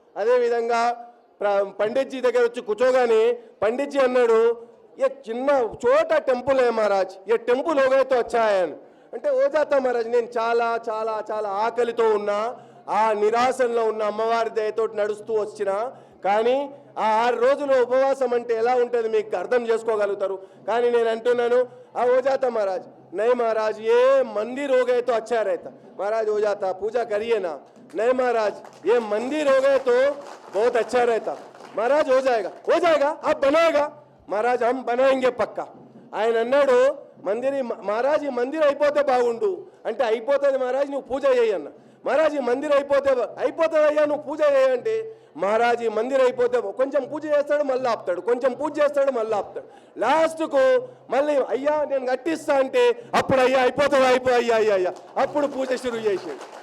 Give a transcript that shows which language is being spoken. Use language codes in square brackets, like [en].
[te] అదేవిధంగా పండిట్జీ దగ్గర వచ్చి కూర్చోగానే పండిట్జీ అన్నాడు, ఏ చిన్న చోట టెంపుల్ [hi] है महाराज, ये टेम्पल हो गए तो अच्छा है [te] అంటే ఓ జాతా మహారాజ్, నేను చాలా చాలా చాలా ఆకలితో ఉన్నా, ఆ నిరాశంలో ఉన్న అమ్మవారి దయతో నడుస్తూ వచ్చిన. కానీ ఆ 6 రోజులు ఉపవాసం అంటే ఎలా ఉంటుంది మీకు అర్థం చేసుకోగలుగుతారు. కానీ నేను అంటున్నాను, ఆ ఓ జాతా [hi] महाराज, नहीं महाराज ये मंदिर हो गए तो अच्छा रहता. महाराज हो जाता, पूजा करिए ना. नहीं महाराज ये मंदिर हो गए तो बहुत अच्छा रहता. महाराज हो जाएगा आप बनाएगा. महाराज हम बनाएंगे पक्का. [te] ఆయన అన్నాడు, మహారాజ్ ఈ మందిర్ అయిపోతే బాగుండు అంటే అయిపోతుంది మహారాజ్, నువ్వు పూజ చేయన్న. మహారాజ్ ఈ మందిర్ అయిపోతుందయ్యా, నువ్వు పూజ చేయంటే మహారాజ్ ఈ మందిర్ అయిపోతే కొంచెం పూజ చేస్తాడు, మళ్ళీ ఆపుతాడు, కొంచెం పూజ చేస్తాడు, మళ్ళీ ఆపుతాడు. లాస్ట్కు మళ్ళీ అయ్యా నేను కట్టిస్తా అంటే అప్పుడు అయ్యా అయిపోతుంది అయ్యా అప్పుడు పూజ షురు చేసాడు.